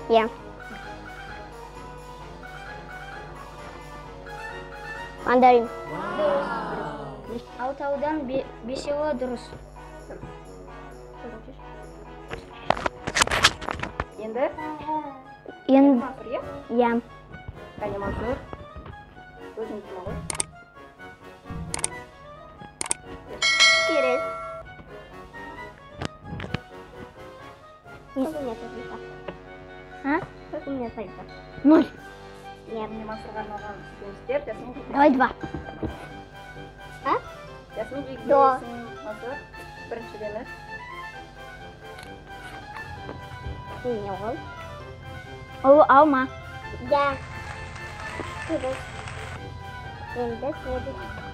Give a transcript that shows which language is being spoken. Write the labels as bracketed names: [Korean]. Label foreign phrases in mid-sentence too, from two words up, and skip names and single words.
[Kazakh] Я. Мандарин. Дұрыс. Алтаудан бесеуі дұрыс. Енді? Енді. Мансұр, е? Я. Қане Мансұр. Өзің тұма ғой. [Russian] Через. Сколько у меня цифр? А? Сколько у меня цифр? 0. Нет. [Kazakh] Міне Мансұрға арналған жемістер. Jasmin жейді. [Russian] Давай 2. А? [Kazakh] Jasmin жейді. [Russian] Да. [Kazakh] Мансұр. Бірінші деміз. Не ол. Ол алма. Я. Через. Енді следующий.